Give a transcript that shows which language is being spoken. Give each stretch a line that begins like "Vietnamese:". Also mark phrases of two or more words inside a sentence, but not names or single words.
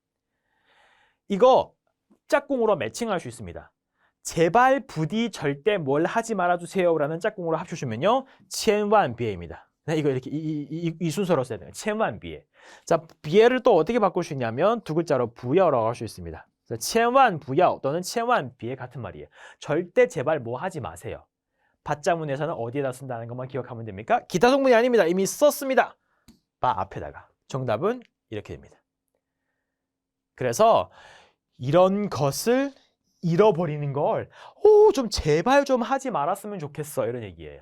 Korean: 이거 짝꿍으로 매칭할 수 있습니다. 제발 부디 절대 뭘 하지 말아주세요라는 짝꿍으로 합쳐주면요.
Chinese: 千万别입니다.
Korean: 네, 이거 이렇게 이 순서로 써야 돼요.
Chinese: 千万别.
Korean: 자, 别를 또 어떻게 바꿀 수 있냐면 두 글자로 不要라고 할 수 있습니다.
Chinese: 千万不要
Korean: 또는
Chinese: 千万别
Korean: 같은 말이에요. 절대 제발 뭐 하지 마세요. 받자문에서는 어디에다 쓴다는 것만 기억하면 됩니까? 기타 성분이 아닙니다. 이미 썼습니다. 바 앞에다가. 정답은 이렇게 됩니다. 그래서 이런 것을 잃어버리는 걸 좀 제발 좀 하지 말았으면 좋겠어 이런 얘기예요.